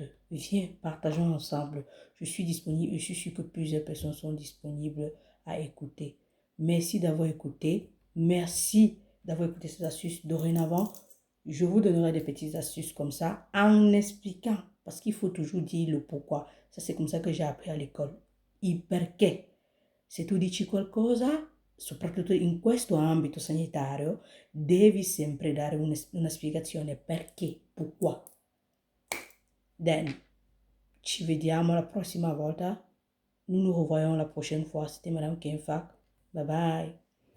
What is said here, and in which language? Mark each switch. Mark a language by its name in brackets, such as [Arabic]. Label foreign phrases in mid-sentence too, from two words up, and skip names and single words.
[French] Viens, partageons ensemble. Je suis disponible et je suis sûre que plusieurs personnes sont disponibles à écouter. Merci d'avoir écouté. Merci d'avoir écouté ces astuces. Dorénavant, je vous donnerai des petites astuces comme ça en expliquant, parce qu'il faut toujours dire le pourquoi. Ça, c'est comme ça que j'ai appris à l'école. [Italian] Il perché. Se tu dici qualcosa, soprattutto in questo ambito sanitario, devi sempre dare una spiegazione perché, pourquoi. Then, ci vediamo la prossima volta. [French] Nous nous revoyons la prochaine fois. C'était Madame Kenfak. Bye bye.